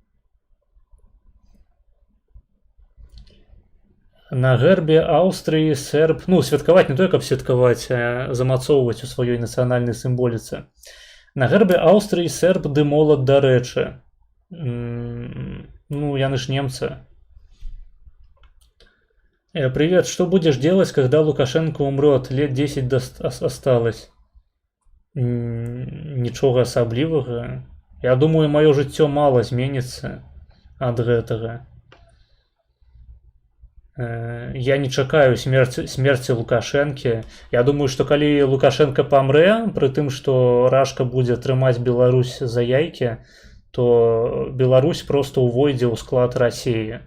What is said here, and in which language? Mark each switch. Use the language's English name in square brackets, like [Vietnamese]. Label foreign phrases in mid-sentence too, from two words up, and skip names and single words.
[Belarusian] На гербе Аўстрыі серб, ну, святкаваць не тое, каб святкаваць, а замацоўваць у сваёй нацыянальнай сімволіцы. На гербе Аўстрыі серб ды молат, дарэчы. Ну, яны ж немцы. [Russian] Привет, что будешь делать, когда Лукашенко умрет? Лет 10 осталось. [Belarusian] Нічога асаблівага. Я думаю, маё жыццё мала зменіцца ад гэтага. Я не чакаю смерці Лукашэнкі. Я думаю, што калі Лукашенко памрэ, пры тым, што Рашка будзе трымаць Беларусь за яйкі, то Беларусь проста ўвойдзе ў склад Расіі.